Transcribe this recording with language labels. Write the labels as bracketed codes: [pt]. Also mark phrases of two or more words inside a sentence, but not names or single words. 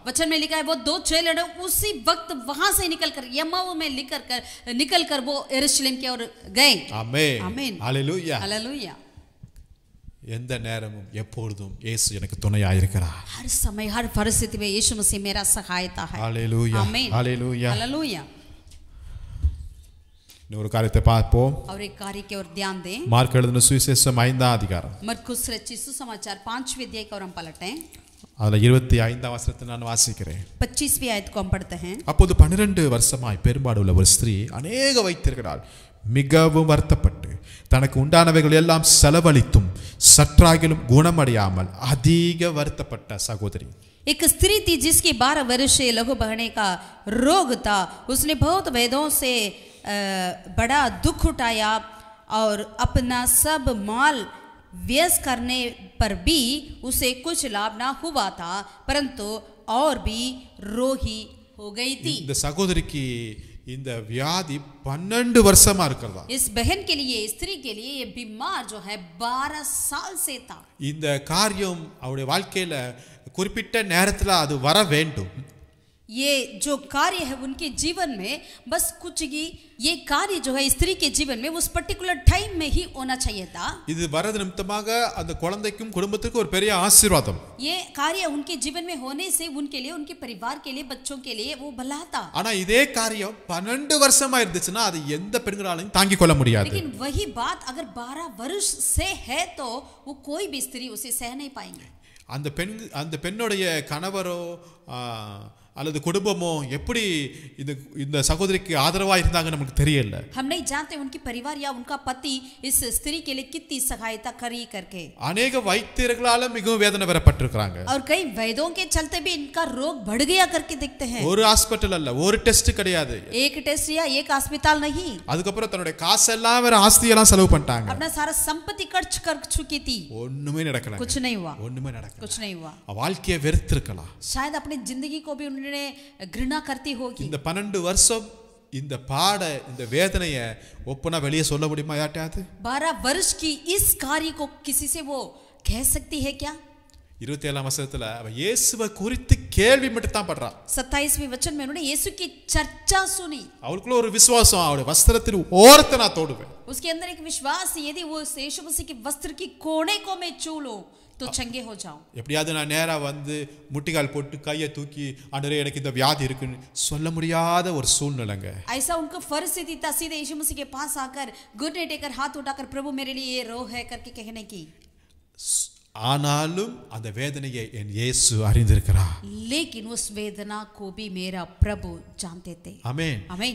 [hi] वचन में लिखा है वो दो चेले उसी वक्त वहां से निकलकर यम्माऊ में निकलकर वो यरूशलेम की ओर गए. आमीन, आमीन, हालेलुया. हालेलुया. [ta] எந்த நேரமும் எப்பொழுதும் இயேசு எனக்கு துணையாய் இருக்கிறார். [hi] हर समय हर परिस्थिति में यीशु मसीह मेरा सहायता है. हालेलुया, आमीन, हालेलुया, हालेलुया. [ta] ஒரு காரியத்தை பார்ப்போம். [hi] और एक कार्य की ओर ध्यान दें. [ta] மார்க் எழுதின சுவிசேஷம் 5ஆம் அதிகாரம், [hi] मरकुस रचित सुसमाचार 5वें अध्याय को हम पलटें. [ta] அதுல 25ஆம் வசனத்தை நான் வாசிக்கிறேன். [hi] 25वीं आयत को हम पढ़ते हैं. [ta] அப்போது 12 வருஷமாய் பெரும்பாடு உள்ள ஒரு ஸ்திரீ அநேக வைத்திருக்கிறாள். மிகவும் வருத்தப்பட்டு தனக்கு உண்டானவைகள் எல்லாம் செலவழித்தும் சற்றாகிலும் குணமடையாமல் அதிக வருத்தப்பட்ட சகோதரி. [hi] एक स्त्री थी जिसकी 12 वर्षीय लघु बहने का रोग था. उसने बहुत वेदों से बड़ा दुख उठाया और अपना सब माल व्यय करने पर भी उसे कुछ लाभ ना हुआ था, परंतु और भी रोगी हो गई थी. [ta] இந்த சகோதரிக்கு இந்த வியாதி 12 வருஷமா இருக்கிறதா. [hi] इस बहन के लिए, स्त्री के लिए ये बीमार जो है 12 साल से था. [ta] இந்த காரியம் அவருடைய வாழ்க்கையில குறிப்பிட்ட நேரத்துல அது வர வேண்டும். [hi] ये जो कार्य है उनके जीवन में बस कुछ ही, ये कार्य जो है स्त्री के जीवन में उस [en] particular time [hi] में ही होना चाहिए था. [ta] இது வரது நிமித்தமாக அந்த குழந்தைக்கும் குடும்பத்துக்கும் ஒரு பெரிய ஆசீர்வாதம். [hi] ये कार्य उनके जीवन में होने से उनके लिए, उनके परिवार के लिए, बच्चों के लिए वो भला था. [ta] ஆனா இதே காரியம் 12 வருஷமா இருந்துச்சுன்னா அது எந்த பெண்களாலும் தாங்கிக் கொள்ள முடியாது. [hi] लेकिन वही बात अगर 12 वर्ष से है तो वो कोई भी स्त्री उसे सह नहीं पाएंगे. [ta] அந்த பெண்ணுடைய கணவரோ அல்லது குடும்பமோ எப்படி இந்த சகோதரிக்கு ஆதரவா இருந்தாங்க நமக்கு தெரியல. [hi] हम नहीं जानते उनकी परिवार या उनका पति इस स्त्री के लिए कितनी सहायता करी करके. [ta] अनेक வைத்தியர்களால மிகவும் வேதனை வரப்பட்டிருக்காங்க. [hi] और कई वैद्यों के चलते भी इनका रोग बढ़ गया करके देखते हैं. [ta] ஒரு ஹாஸ்பிடல் அல்ல, ஒரு டெஸ்ட் கிடையாது, [hi] एक टेस्ट या एक अस्पताल नहीं. [ta] அதுக்கு அப்புறம் தன்னுடைய காசெல்லாம் வேற ஆஸ்தி எல்லாம் செலவு பண்ணிட்டாங்க. [hi] अपना सारा संपत्ति खर्च कर चुकी थी. [ta] ஒண்ணுமே நடக்கல, [hi] कुछ नहीं हुआ, [ta] ஒண்ணுமே நடக்கல, [hi] कुछ नहीं हुआ. [ta] வாழ்க்கையை வெறுத்திருக்கலாம். [hi] शायद अपनी जिंदगी को भी उन्होंने घृणा करती होगी. [ta] இந்த 12 வருஷம் இந்த பாட இந்த வேதனையை ஒப்பனா வெளியே சொல்ல முடியுமா யார்ட்டாவது? [hi] 12 वर्ष की इस कार्य को किसी से वो कह सकती है क्या? [ta] 27ஆம் வசனத்துல அவ இயேசுவை குறித்து கேள்வி மட்டும் தான் பண்றா. [hi] 27वें वचन में उन्होंने यीशु की चर्चा सुनी. [ta] அவளுக்குள்ள ஒரு விசுவாசம், அவருடைய வஸ்திரத்தின் ஓரத்தை நான் தொடுவேன். [hi] उसके अंदर एक विश्वास, यदि वो यीशु मसीह के वस्त्र की कोने को मैं छू लूं तो चंगे हो जाऊं. [ta] எப்படியாவது நான் நேரா வந்து முட்டிகால் போட்டு கையை தூக்கி ஆண்டவரே எனக்கு இந்த வியாதி இருக்குன்னு சொல்ல முடியாத ஒரு சூழ்நிலைங்க. [hi] ऐसा उनको परिस्थिति था सीधे यीशु मसीह के पास आकर घुटने टेकर हाथ उठाकर प्रभु मेरे लिए ये रोग है करके कहने की. [ta] ஆனாலும் அந்த வேதனையை என் இயேசு அறிந்திருக்கிறார். [hi] लेकिन उस वेदना को भी मेरा प्रभु जानते थे. [ta] ஆமென், ஆமென்.